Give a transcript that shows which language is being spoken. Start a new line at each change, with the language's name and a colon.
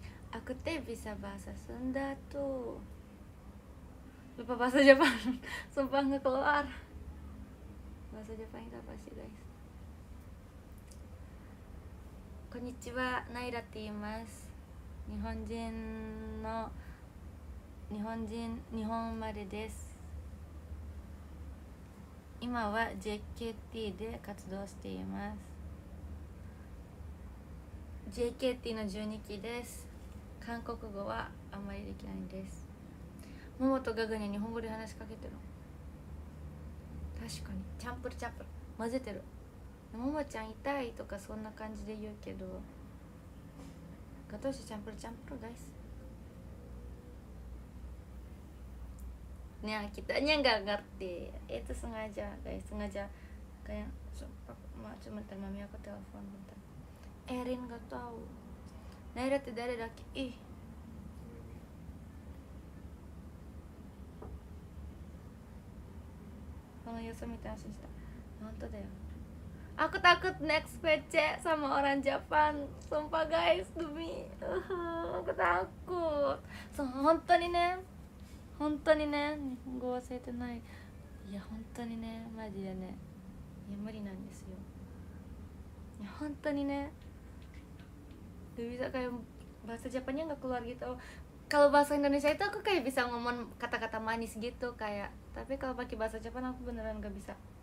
Indonesian: Aku bisa bahasa Sunda tuh. Lupa bahasa Jepang. Sumpah nggak keluar. Bahasa Jepang itu apa sih guys?
Japanese: Konnichiwa, Naira って言います。日本生まれです。今は JKT で活動しています。 JKT の12期です。韓国語はあんまりできないです。モモとガガに日本語で話しかけてる。確かにチャンプル混ぜてる。ももちゃん痛いとかそんな感じで言うけど、ガトーシチャンプルguys.
Indonesian: Nah, kitanya nggak ngerti. Itu sengaja guys, sengaja kayak cuma mami aku telepon bentar. Erin nggak tahu. Naira tidak ada lagi. Kalau Yoso minta langsungした。
Japanese: 本当だよ。
Indonesian: Aku takut next PC sama orang Jepang. Sumpah guys, demi aku takut.
Japanese: Honton nih,日本語忘れてない。いや本当にね、マジでね、いや無理なんですよ。いや本当にね,
Indonesian: gak bisa kayak bahasa Japannya nggak keluar gitu. Kalau bahasa Indonesia itu aku kayak bisa ngomong kata-kata manis gitu kayak, tapi kalau pakai bahasa Jepang aku beneran nggak bisa.